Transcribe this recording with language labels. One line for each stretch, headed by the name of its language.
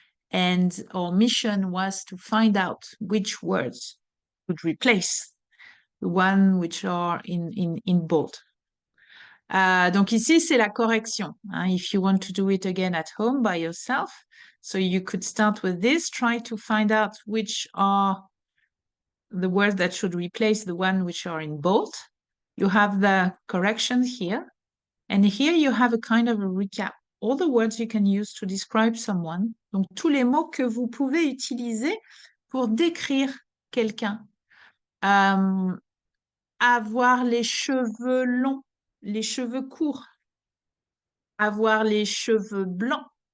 English: And our mission was to find out which words would replace the one which are in bold.
French: Donc ici, c'est la correction.
English: Hein, if you want to do it again at home by yourself, so you could start with this, try to find out which are the words that should replace the one which are in bold. You have the correction here. And here you have a kind of a recap. All the words you can use to describe someone.
French: Donc, tous les mots que vous pouvez utiliser pour décrire quelqu'un. Avoir les cheveux longs, les cheveux courts. Avoir les cheveux blancs.